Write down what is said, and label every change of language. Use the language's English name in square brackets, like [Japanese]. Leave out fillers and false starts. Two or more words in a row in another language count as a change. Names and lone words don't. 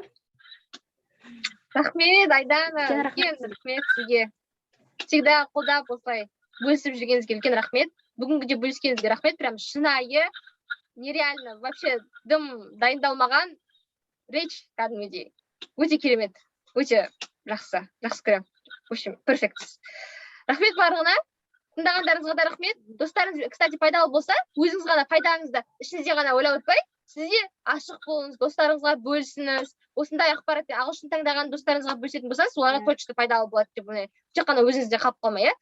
[Kazakh] Рахмет, Айдана, үлкен рахмет сізге. Всегда қолдап осылай бөлісіп жүргеніңізге үлкен рахмет. Бүгінгі де бөліскеніңізге рахмет, прям шынайы, нереально, вообще дым дайындалмаған речь кәдімгідей. Өте керемет, өте жақсы көремін. [Russian] В общем, перфект. [Kazakh] Рахмет барлығына. Тыңдағандарыңызға да рахмет. Достарыңыз, кстати, пайдалы болса, өзіңіз ғана пайдаңызды ішіңізде ғана ойлап өтпай, сізде ашық болыңыз, достарыңызға бөлісіңіз. Осындай ақпаратпен ағылшын таңдаған достарыңызға бөлісетін болсаңыз, оларға точно пайдалы болады деп ойлаймын. Тек қана өзіңізде қалып қалмай, иә?